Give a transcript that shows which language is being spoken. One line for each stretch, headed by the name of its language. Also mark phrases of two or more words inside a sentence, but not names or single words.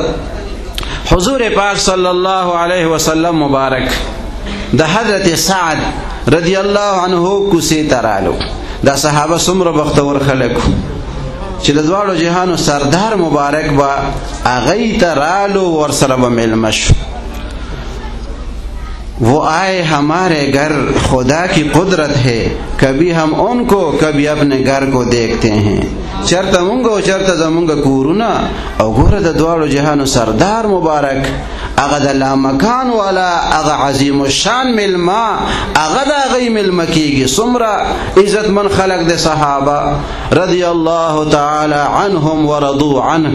Pashto: حضور پاک
Arabic: صلی الله علیه وسلم
Pashto: مبارک د حضرت سعد
Arabic: رضی الله عنه
Pashto: کوڅې ته رالو. دا صحابه څومره بختور خلک چې د دواړو جهانو سردار مبارک به هغې ته رالو، ورسره به میلمه شو.
Urdu: وہ آئے ہمارے گھر خدا کی قدرت ہے، کبھی ہم ان کو کبھی اپنے گھر کو دیکھتے ہیں.
Pashto: چرته مونږ او چرته زمونږ کورونه او ګوره د دواړو جهانو سردار مبارک هغه د لامکان والا هغه عظیم الشان ملما هغه د هغې ملمه کېږي. څومره عزتمن خلق د صحابه
Arabic: رضی الله تعالی عنهم ورضوا عنه.